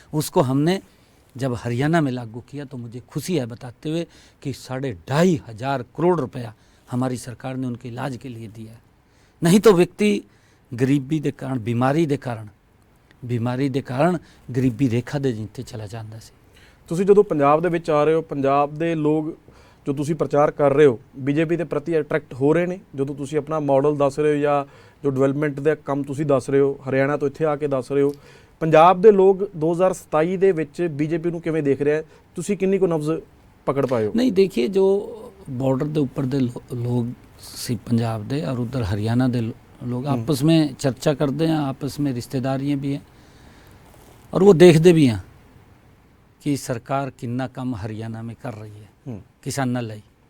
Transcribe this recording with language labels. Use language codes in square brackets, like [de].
[hi] उसको हमने जब हरियाणा में लागू किया तो मुझे खुशी है बताते हुए कि 2,500 करोड़ रुपया हमारी सरकार ने उनके इलाज के लिए दिया है। नहीं तो व्यक्ति गरीबी के कारण, बीमारी के कारण गरीबी रेखा दे नीचे चला जाता सी। [pa] ਤੁਸੀਂ ਜਦੋਂ ਪੰਜਾਬ ਦੇ ਵਿੱਚ ਆ ਰਹੇ ਹੋ, ਪੰਜਾਬ ਦੇ ਲੋਕ ਜੋ ਤੁਸੀਂ ਪ੍ਰਚਾਰ ਕਰ ਰਹੇ ਹੋ ਬੀਜੇਪੀ ਦੇ ਪ੍ਰਤੀ ਅਟਰੈਕਟ ਹੋ ਰਹੇ ਨੇ? ਜਦੋਂ ਤੁਸੀਂ ਆਪਣਾ ਮਾਡਲ ਦੱਸ ਰਹੇ ਹੋ ਜਾਂ ਜੋ ਡਿਵੈਲਪਮੈਂਟ ਦੇ ਕੰਮ ਤੁਸੀਂ ਦੱਸ ਰਹੇ ਹੋ, ਹਰਿਆਣਾ ਤੋਂ ਇੱਥੇ ਆ ਕੇ ਦੱਸ ਰਹੇ ਹੋ, ਪੰਜਾਬ ਦੇ ਲੋਕ 2027 ਦੇ ਵਿੱਚ ਬੀਜੇਪੀ ਨੂੰ ਕਿਵੇਂ ਦੇਖ ਰਿਹਾ? ਤੁਸੀਂ ਕਿੰਨੀ ਕੁ ਨਬਜ਼ [hi] पकड़ पाए हो? नहीं, देखिए जो बॉर्डर के ऊपर दे लोग सी पंजाब दे और उधर हरियाणा दे लोग आपस में चर्चा करते हैं, आपस में रिश्तेदारियाँ भी हैं, और वो देखते भी हैं कि सरकार कितना कम हरियाणा में कर रही है किसानों लई।